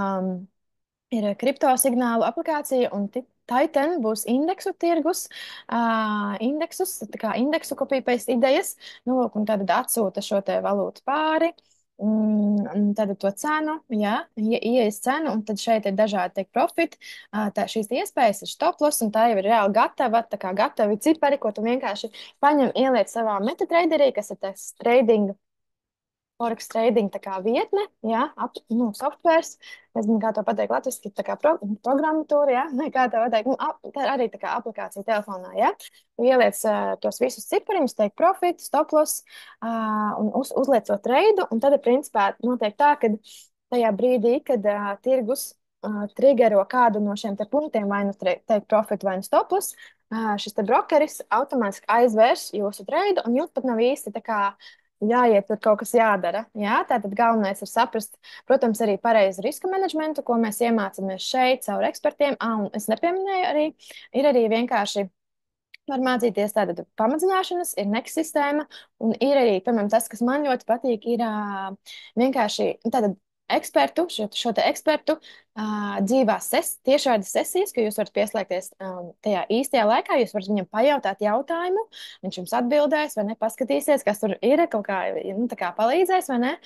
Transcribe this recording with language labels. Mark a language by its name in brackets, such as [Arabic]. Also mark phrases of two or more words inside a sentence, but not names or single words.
[Latvian] ir kripto signālu aplikācija, un Titan būs indeksu tirgus, indeksus, tā kā indeksu kopīpēc idejas, nu, lūk, un tad atsūta šo te valūtu pāri, tad to cenu, jā, ieejas cenu, un tad šeit ir dažādi tiek profiti, šīs iespējas ir [English] stop loss, [Latvian] un tā jau ir reāli gatava, tā kā gatavi cipari, ko tu vienkārši paņem, ieliec savā MetaTraderī, kas ir tas trading, [English] Forex trading [Latvian] tā kā vietne, jā, softwares, nezinu, kā to pateikt latviski, tā kā programmatūra, jā, vai kā to pateikt, tā ir arī tā kā aplikācija telefonā, jā. Tu ieliec tos visus cipariņus, [English] teik profit, stop loss, [Latvian] un uzliec to treidu, un tad, principā, notiek tā, ka tajā brīdī, kad tirgus triggero kādu no šiem te punktiem, vai nu [English] teik profit, [Latvian] vai nu [English] stop loss, [Latvian] šis te brokeris automātiski aizvērs jūsu treidu, un jums pat nav īsti tā kā jāiet, tur kaut kas jādara. Jā? Tātad galvenais ir saprast, protams, arī pareizi riska menedžmentu, ko mēs iemācāmies šeit caur ekspertiem. Un es nepieminēju arī, ir arī vienkārši var mācīties tātad pamatzināšanas, ir Next sistēma, un ir arī, piemēram, tas, kas man ļoti patīk, ir vienkārši tātad ekspertu, šo te ekspertu dzīvās tiešraides sesijas, ka jūs varat pieslēgties tajā īstajā laikā, jūs varat viņam pajautāt jautājumu, viņš jums atbildēs vai ne, paskatīsies, kas tur ir, kaut kā, nu, tā kā palīdzēs vai ne.